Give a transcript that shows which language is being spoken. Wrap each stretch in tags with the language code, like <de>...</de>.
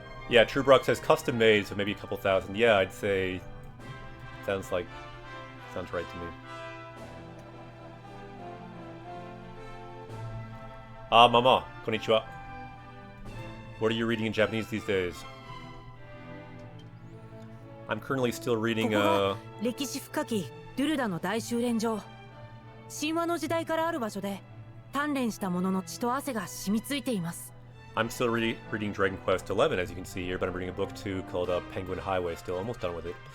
<en>Yeah, Truebrock says custom made, so maybe a couple thousand. Yeah, I'd say sounds right to me. Mama, konnichiwa. What are you reading in Japanese these days? I'm currently still reading</en> <ja>ここは歴史深きドゥルダの大修練場。神話の時代からある場所で鍛錬した者の血と汗が染みついています。</ja> <en>I'm still reading Dragon Quest 11, as you can see here, but I'm reading a book too called Penguin Highway, still almost done with it.</en>